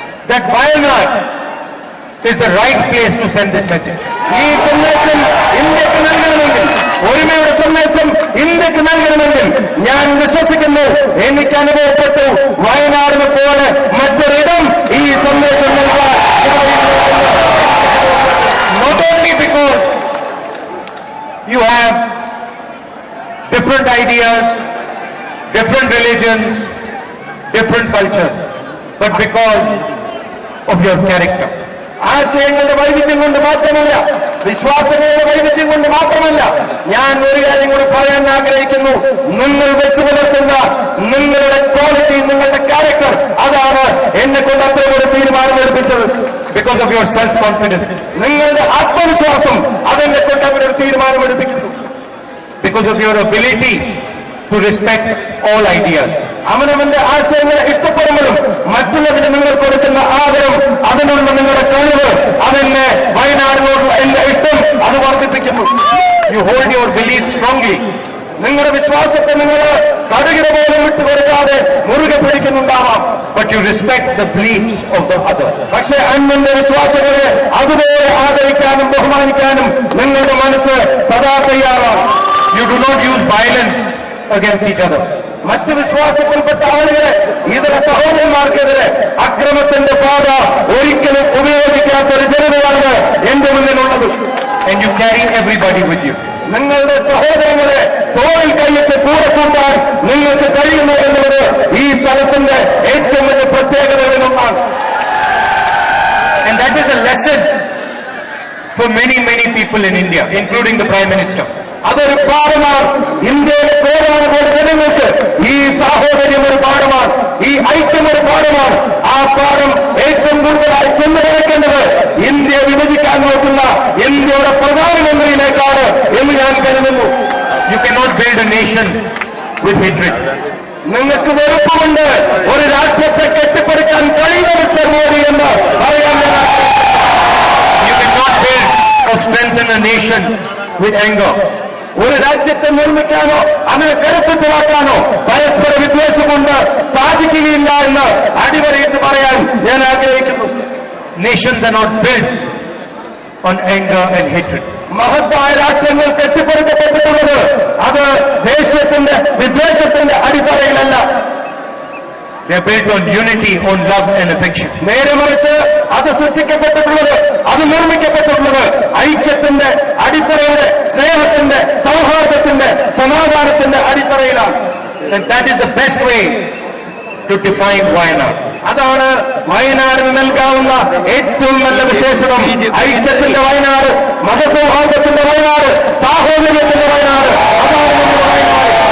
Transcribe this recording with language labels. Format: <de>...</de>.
<en>That Wayanad is the right place to send this message.</en> <ml>ഈ സന്ദേശം ഇന്ത്യക്ക് നൽകണമെങ്കിൽ, ഒരുമയുടെ സന്ദേശം ഇന്ത്യക്ക് നൽകണമെങ്കിൽ ഞാൻ വിശ്വസിക്കുന്നു, എനിക്ക് അനുഭവപ്പെട്ടു, വയനാടിനെ പോലെ മറ്റൊരിടം ഈ സന്ദേശം നൽകാൻ.</ml> <en>Not only because you have different ideas, different religions, different cultures, but because of your character.</en> <ml>ആശയങ്ങളുടെ വൈവിധ്യം കൊണ്ട് മാത്രമല്ല, വിശ്വാസങ്ങളുടെ വൈവിധ്യം കൊണ്ട് മാത്രമല്ല, ഞാൻ ഒരു കാര്യം കൂടി പറയാൻ ആഗ്രഹിക്കുന്നു, നിങ്ങൾ വെച്ചു പുലർത്തുന്ന നിങ്ങളുടെ ക്വാളിറ്റി, നിങ്ങളുടെ ക്യാരക്ടർ, അതാണ് എന്നെ കൊണ്ട് അത്തരം ഒരു തീരുമാനമെടുപ്പിച്ചത്.</ml> <en>Because of your self-confidence,</en> <ml>നിങ്ങളുടെ ആത്മവിശ്വാസം അതെന്നെ കൊണ്ട് അവരൊരു തീരുമാനമെടുപ്പിക്കുന്നു.</ml> <en>because of your ability to respect all ideas.</en> <ml>അവനവന്റെ ആശയങ്ങളെ ഇഷ്ടപ്പെടുമ്പോഴും മറ്റുള്ളതിന് നിങ്ങൾ കൊടുക്കുന്ന ആദരം, അതിനുള്ള നിങ്ങളുടെ കഴിവ്, അതെന്നെ വയനാടിനോടുള്ള എന്റെ ഇഷ്ടം അത് വർദ്ധിപ്പിക്കുന്നു.</ml> <en>You hold your beliefs strongly,</en> <ml>നിങ്ങളുടെ വിശ്വാസത്തെ നിങ്ങൾ കടുകിട പോലും വിട്ടുകൊടുക്കാതെ മുറുകെ പിടിക്കുന്നുണ്ടാവാം.</ml> <en>but you respect the beliefs of the other.</en> <ml>പക്ഷെ അന്യന്റെ വിശ്വാസങ്ങളെ അതുപോലെ ആദരിക്കാനും ബഹുമാനിക്കാനും നിങ്ങളുടെ മനസ്സ് സദാ തയ്യാറാണ്.</ml> <en>You do not use violence against each other.</en> <ml>മറ്റു വിശ്വാസത്തിൽപ്പെട്ട ആളുകളെ, ഇതര സഹോദരന്മാർക്കെതിരെ അക്രമത്തിന്റെ പാത ഒരിക്കലും ഉപയോഗിക്കാത്ത ഒരു ജനതയാണ് എന്റെ മുന്നിലുള്ളത്.</ml> <en>And you carry everybody with you.</en> <ml>നിങ്ങളുടെ സഹോദരങ്ങളെ തോളിൽ കൈയിട്ട് കൂടെ കൂട്ടാൻ നിങ്ങൾക്ക് കഴിയുന്നു എന്നുള്ളത് ഈ സ്ഥലത്തിന്റെ ഏറ്റവും വലിയ പ്രത്യേകതകളിലൊന്നാണ്.</ml> <en>And that is a lesson for many people in India, including the Prime Minister.</en> <ml>അതൊരു പാഠമാണ്. ഇന്ത്യയിലെ കോടാനുകോടി ജനങ്ങൾക്ക് ഈ സാഹോദര്യം ഒരു പാഠമാണ്, ഈ ഐക്യം ഒരു പാഠമാണ്. ആ പാഠം ഏറ്റവും കൂടുതലായി ചെന്ന് കിടക്കേണ്ടത് ഇന്ത്യ വിഭജിക്കാൻ നോക്കുന്ന ഇന്ത്യയുടെ പ്രധാനമന്ത്രിയിലേക്കാണ് എന്ന് ഞാൻ കരുതുന്നു.</ml> <en>You cannot build a nation with hatred.</en> <ml>നിങ്ങൾക്ക് വെറുപ്പുകൊണ്ട് ഒരു രാഷ്ട്രത്തെ കെട്ടിപ്പടുക്കാൻ കഴിയില്ല മിസ്റ്റർ മോദി എന്ന് പറയാൻ ഞാൻ ആഗ്രഹിക്കുന്നു.</ml> <en>You cannot build or strengthen a nation with anger.</en> <ml>ഒരു രാജ്യത്തെ നിർമ്മിക്കാനോ അതിനെ കരുത്തുറ്റതാക്കാനോ പരസ്പര വിദ്വേഷം കൊണ്ട് സാധിക്കുകയില്ല എന്ന് അടിവരയിട്ട് പറയാൻ ഞാൻ ആഗ്രഹിക്കുന്നു.</ml> <en>Nations are not built on anger and hatred.</en> <ml>മഹത്തായ രാഷ്ട്രങ്ങൾ കെട്ടിപ്പടുക്കപ്പെട്ടിട്ടുള്ളത് അത് ദേശത്തിന്റെ വിദ്വേഷത്തിന്റെ അടിത്തറയിലല്ല.</ml> <en>They are built on unity, on love and affection.</en> <ml>നേരെ മറിച്ച് അത് സൃഷ്ടിക്കപ്പെട്ടിട്ടുള്ളത്, അത് നിർമ്മിക്കപ്പെട്ടിട്ടുള്ളത് ഐക്യത്തിന്റെ അടിത്തറയുടെ, സ്നേഹത്തിന്റെ, സൗഹാർദ്ദത്തിന്റെ, സമാധാനത്തിന്റെ അടിത്തറയിലാണ്.</ml> <en>And that is the best way to define Wayanad.</en> <ml>അതാണ് വയനാടിന് നൽകാവുന്ന ഏറ്റവും നല്ല വിശേഷണം. ഐക്യത്തിന്റെ വയനാട്, മതസൗഹാർദ്ദത്തിന്റെ വയനാട്, സാഹോദര്യത്തിന്റെ വയനാട്, അതാണ് നമ്മുടെ വയനാട്.</ml>